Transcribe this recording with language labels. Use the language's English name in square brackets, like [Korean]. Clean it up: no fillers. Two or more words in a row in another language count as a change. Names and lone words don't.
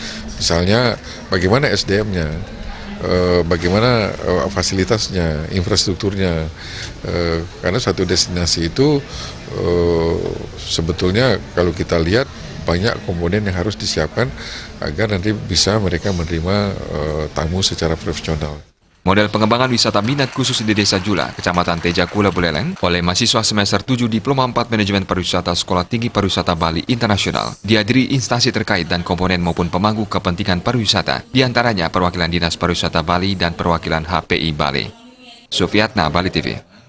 [Indonesian] Misalnya bagaimana SDM-nya, bagaimana fasilitasnya, infrastrukturnya, karena suatu destinasi itu sebetulnya kalau kita lihat banyak komponen yang harus disiapkan agar nanti bisa mereka menerima tamu secara profesional. Model pengembangan wisata minat khusus di Desa Julah, Kecamatan Tejakula, Buleleng, oleh mahasiswa semester 7 Diploma 4 Manajemen Pariwisata Sekolah Tinggi Pariwisata Bali Internasional, dihadiri instansi terkait dan komponen maupun pemangku kepentingan pariwisata, diantaranya perwakilan Dinas Pariwisata Bali dan perwakilan HPI Bali. Sufiatna, Bali TV.